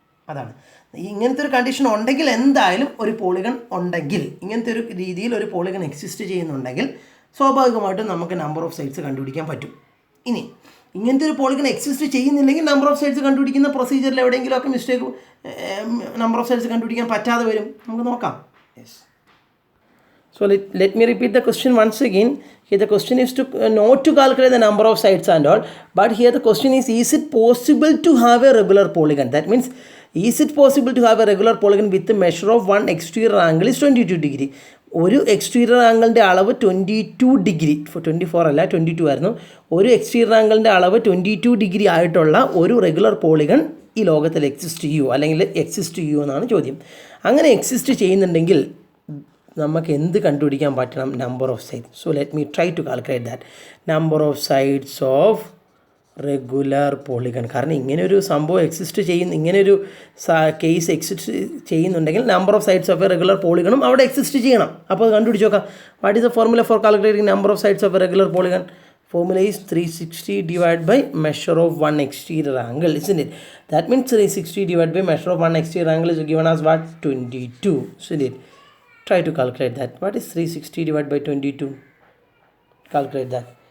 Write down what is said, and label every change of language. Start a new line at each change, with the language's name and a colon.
Malayalam: അതാണ് ഇങ്ങനത്തെ ഒരു കണ്ടീഷൻ ഉണ്ടെങ്കിൽ, എന്തായാലും ഒരു പോളിഗൺ ഉണ്ടെങ്കിൽ, ഇങ്ങനത്തെ ഒരു രീതിയിൽ ഒരു പോളിഗൺ എക്സിസ്റ്റ് ചെയ്യുന്നുണ്ടെങ്കിൽ സ്വാഭാവികമായിട്ടും നമുക്ക് നമ്പർ ഓഫ് സൈഡ്സ് കണ്ടുപിടിക്കാൻ പറ്റും. ഇനി ഇങ്ങനത്തെ ഒരു പോളിഗൺ എക്സിസ്റ്റ് ചെയ്യുന്നില്ലെങ്കിൽ നമ്പർ ഓഫ് സൈഡ്സ് കണ്ടുപിടിക്കുന്ന പ്രൊസീജിയറിൽ എവിടെയെങ്കിലുമൊക്കെ മിസ്റ്റേക്ക് നമ്പർ ഓഫ് സൈഡ്സ് കണ്ടുപിടിക്കാൻ പറ്റാതെ വരും. നമുക്ക് നോക്കാം.
English: Yes. So let me repeat the question once again. Here the question is to not to calculate the number of sides and all, but here the question is it possible to have a regular polygon? That means, is it possible to have a regular polygon with the measure of one exterior angle is 22 degree?
Malayalam: ഒരു exterior ആംഗിളിൻ്റെ അളവ് 22 degree, 24 അല്ല 22 ആയിരുന്നു. ഒരു exterior ആംഗിളിൻ്റെ അളവ് 22 degree ആയിട്ടുള്ള ഒരു regular polygon ഈ ലോകത്തിൽ എക്സിസ്റ്റ് ചെയ്യുമോ, അല്ലെങ്കിൽ എക്സിസ്റ്റ് ചെയ്യുമോ എന്നാണ് ചോദ്യം. അങ്ങനെ എക്സിസ്റ്റ് ചെയ്യുന്നുണ്ടെങ്കിൽ നമുക്ക് എന്ത് കണ്ടുപിടിക്കാൻ പറ്റണം? Number of sides.
English: So let me try to calculate that.
Malayalam: Number of sides of regular polygon. കാരണം ഇങ്ങനെയൊരു സംഭവം എക്സിസ്റ്റ് ചെയ്യുന്ന, ഇങ്ങനെയൊരു കേസ് എക്സിസ്റ്റ് ചെയ്യുന്നുണ്ടെങ്കിൽ number of sides of A regular പോളിഗണും അവിടെ എക്സിസ്റ്റ് ചെയ്യണം. അപ്പോൾ അത് കണ്ടുപിടിച്ച് നോക്കാം.
English: What is the formula for calculating number of sides of a regular polygon? Formula is 360 divided by measure of one exterior angle, isn't it? That means 360 divided by measure of one exterior angle is given as what? 22, isn't it? Try to calculate that. What is 360 divided by 22? Calculate that.